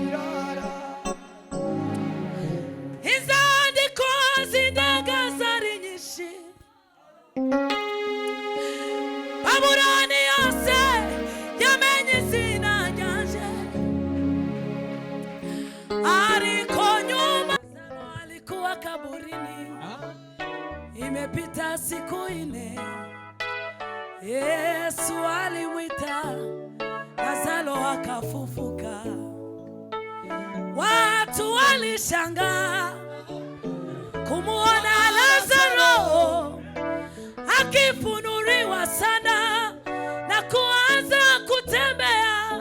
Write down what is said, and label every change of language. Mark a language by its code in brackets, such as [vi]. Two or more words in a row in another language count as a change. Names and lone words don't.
[rn] Izandiko z'indaga zari nyinshi, Babuloni yose yamenye izina ryanje, ariko [sw] nyuma Lazaro alikuwa kaburini, imepita siku 4, Yesu alimwita Lazaro akafufuka. Watu walishangaa kumuona Lazaro akifunuliwa sana na kuanza kutembea.